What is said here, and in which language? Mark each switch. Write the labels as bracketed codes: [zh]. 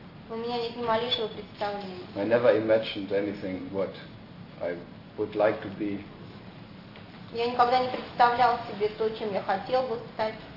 [ru] У меня нет ни малейшего представления. [en] I never imagined anything what I would like to be. [ru] Я никогда не представлял себе то, чем я хотел бы стать.